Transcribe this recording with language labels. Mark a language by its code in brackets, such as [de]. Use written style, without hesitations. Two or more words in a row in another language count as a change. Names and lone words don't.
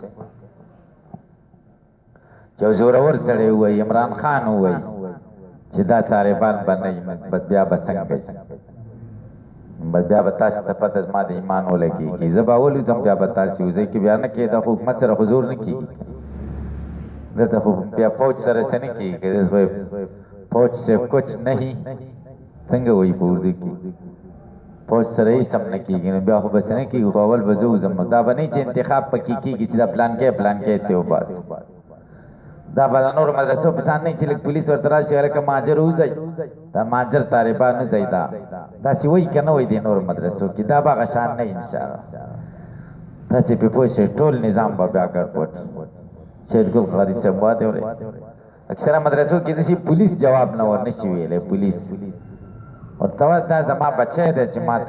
[ps] چې یو زورور سړی ووایي عمران خان ووایي چې دا طالبان به نه وي بیا به څنګه وي بیا به تاسو ته پته زما د ایمان ولګېږي زه به اول وځم بیا به تاسو وځئ که بیا نه کېږي د حکومت سره خو زور نه کېږي دلته خو بیا فوج سره څه نه کېږي [ur] فوج سے کچھ نہیں [ps] څنګه وایي په اردو کې فوج سره یې سم نه کېږي نو بیا خو بس نه کېږي خو اول به زه وځم دا به نه چې انتخاب پکې کېږي چې دا پلان کې ته وباسي دا به د نورو مدرسو په شان نه چې لږ پولیس ورته راشي هلکه مهاجر وځئ دا مهاجر طالبان نه ځئ داسې وایي که نه وایي د نورو مدرسو کې دا به هغه شان نه انشاءالله تاسې پرې پوه شئ ټول نظام به بیا ګډوډ شهید ګل قادري صاحب واده ولی اکثره مدرسو کې داسې پولیس جواب نه ورنشي ویلی پولیس ورته وایي دا زما بچی دی چې ما